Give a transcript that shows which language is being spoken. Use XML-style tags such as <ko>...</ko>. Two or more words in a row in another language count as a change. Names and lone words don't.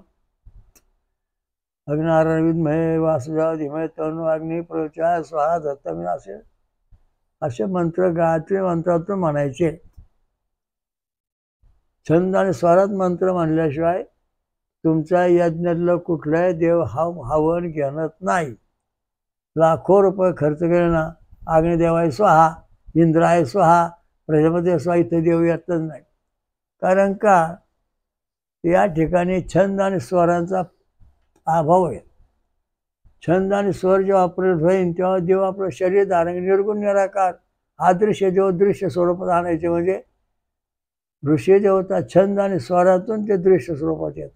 <sa>अग्नारायण विद्महे वासुदेवाय धीमहि तन्नो अग्नि प्रचोदयात् स्वाहा दत्तमी.</sa> <mr>असे मंत्र गायत्री मंत्रातून म्हणायचे. छंद आणि स्वरात मंत्र म्हणल्याशिवाय तुमच्या यज्ञातलं कुठलाही देव हवन घेणत नाही. लाखो रुपये खर्च केले ना,</mr> <sa>अग्निदेवाय स्वाहा, इंद्राय स्वाहा, प्रजापती स्वाहा,</sa> <mr>इथं देव येतच नाही. कारण का, या ठिकाणी छंद आणि स्वरांचा अभाव आहे. छंद आणि स्वर जेव्हा प्रगट होईल तेव्हा देव आपलं शरीर धारण, निर्गुण निराकार अदृश्य देव दृश्य स्वरूपात आणायचे. म्हणजे ऋषी देवता छंद आणि स्वरातून ते दृश्य स्वरूपात येतात.</mr>